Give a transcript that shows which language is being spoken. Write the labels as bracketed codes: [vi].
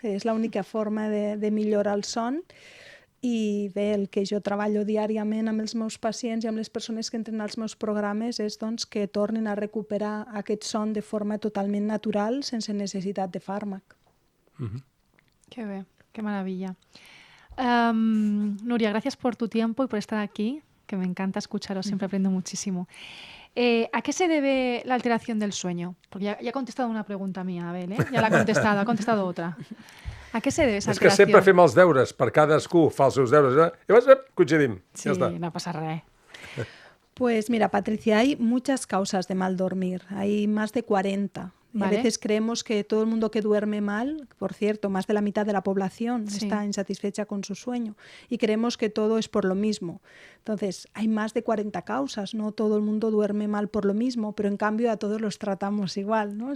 [ca] És l'única forma de millorar el son. I bé, el que jo treballo diàriament amb els meus pacients i amb les persones que entren als meus programes és doncs, que tornin a recuperar aquest son de forma totalment natural, sense necessitat de fàrmac. [es] Qué bien, qué maravilla. Nuria, gracias por tu tiempo y por estar aquí, que me encanta escucharos, siempre aprendo muchísimo. ¿A qué se debe la alteración del sueño? Porque ya ha contestado una pregunta mía, Abel, ya la ha contestado otra. ¿A què se debe esa alteració? [ca] És que sempre fem els deures, per cadascú fa els seus deures, i llavors coincidim. Sí, ja està. No pasa res. [es] Pues mira, Patricia, hay muchas causas de mal dormir, hay más de 40. Y a veces creemos que todo el mundo que duerme mal, por cierto, más de la mitad de la población está insatisfecha con su sueño, y creemos que todo es por lo mismo. Entonces, hay más de 40 causas, no todo el mundo duerme mal por lo mismo, pero en cambio a todos los tratamos igual, ¿no?